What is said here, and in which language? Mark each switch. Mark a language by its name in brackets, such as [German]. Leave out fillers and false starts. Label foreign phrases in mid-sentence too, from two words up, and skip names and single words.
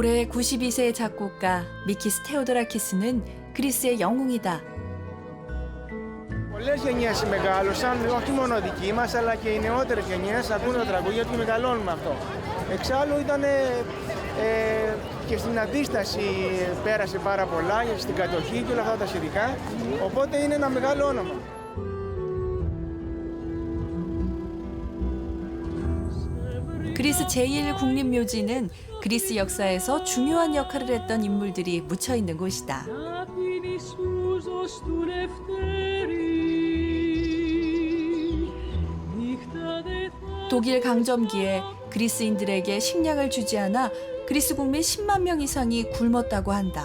[Korean] 92세의 작곡가 미키스 테오도라키스는 그리스의 영웅이다. [Greek] Πολλές γενιές μεγάλωσαν, όχι μόνο δικοί μας, αλλά και οι νεότερες γενιές ακούνε τα τραγούδια του και μεγαλώνουν με αυτό. Εξάλλου ήταν και στην αντίσταση πέρασε πάρα πολλά, στην κατοχή και όλα αυτά τα σχετικά, οπότε είναι ένα μεγάλο όνομα. [Korean] 그리스 제1 국립묘지는 그리스 역사에서 중요한 역할을 했던 인물들이 묻혀 있는 곳이다. 독일 강점기에 그리스인들에게 식량을 주지 않아 그리스 국민 10만 명 이상이 굶었다고 한다.